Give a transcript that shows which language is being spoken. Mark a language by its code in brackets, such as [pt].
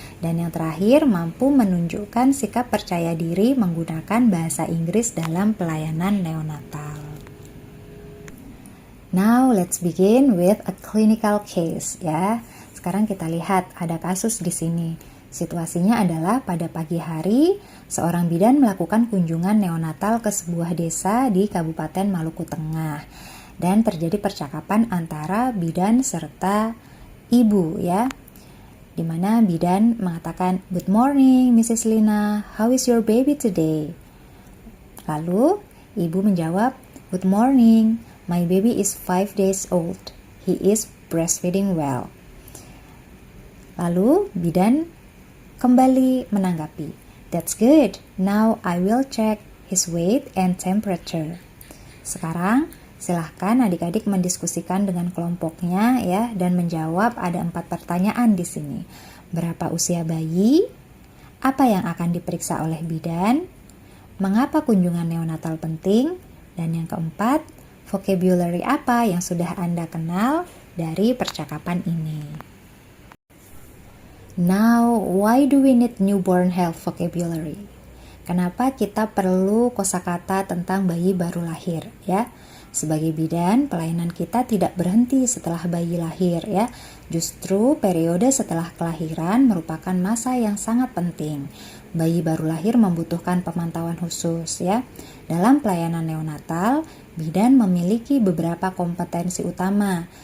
[id] Dan yang terakhir, mampu menunjukkan sikap percaya diri menggunakan bahasa Inggris dalam pelayanan neonatal. [en] Now, let's begin with a clinical case ya. [id] Sekarang kita lihat ada kasus di sini. Situasinya adalah pada pagi hari, seorang bidan melakukan kunjungan neonatal ke sebuah desa di Kabupaten Maluku Tengah. Dan terjadi percakapan antara bidan serta ibu ya. Di mana bidan mengatakan, [en] "Good morning, Mrs. Lina. How is your baby today?" [id] Lalu, ibu menjawab, [en] "Good morning. My baby is 5 days old. He is breastfeeding well." [id] Lalu, bidan kembali menanggapi, [en] "That's good. Now I will check his weight and temperature." [id] Sekarang silahkan adik-adik mendiskusikan dengan kelompoknya ya dan menjawab ada 4 pertanyaan di sini. Berapa usia bayi? Apa yang akan diperiksa oleh bidan? Mengapa kunjungan neonatal penting? Dan yang keempat, vocabulary apa yang sudah Anda kenal dari percakapan ini? [en] Now, why do we need newborn health vocabulary? [id] Kenapa kita perlu kosakata tentang bayi baru lahir ya? Sebagai bidan, pelayanan kita tidak berhenti setelah bayi lahir ya. Justru periode setelah kelahiran merupakan masa yang sangat penting. Bayi baru lahir membutuhkan pemantauan khusus ya. Dalam pelayanan neonatal, bidan memiliki beberapa kompetensi utama.